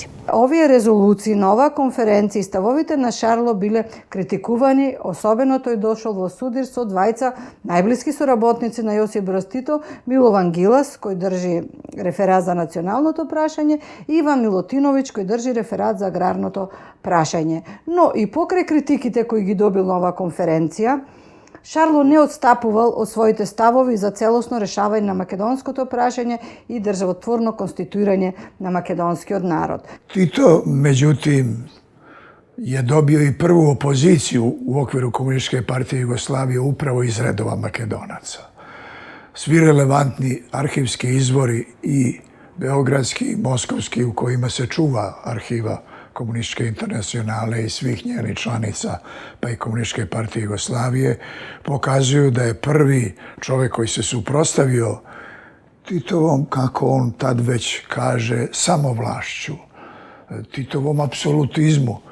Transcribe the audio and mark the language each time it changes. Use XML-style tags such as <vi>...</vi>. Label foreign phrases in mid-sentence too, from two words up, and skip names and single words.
<mk>Овие резолуции на оваа конференција и ставовите на Шарло биле критикувани, особено тој дошол во судир со двајца најблиски соработници на Јосип Брз Тито, Милован Гилас, кој држи реферат за националното прашање, и Иван Милотиновиќ, кој држи реферат за аграрното прашање. Но и покрај критиките кои ги добил на оваа конференција, Шарло не отстапувал од своите ставови за целосно решавање на македонското прашање и државотворно конституирање на македонскиот народ. Тито,</mk> <sr>меđutim, je dobio i prvu opoziciju u okviru Komunističke partije Jugoslavije upravo iz redova Makedonaca. Svi relevantni arhivski izvori i beogradski i moskovski u kojima se čuva arhiva Komunističke internacionale i svih njenih članica, pa i Komunističke partije Jugoslavije, pokazuju da je prvi čovjek koji se suprotstavio Titovom, kako on tad već kaže, samovlašću, Titovom apsolutizmu.</sr>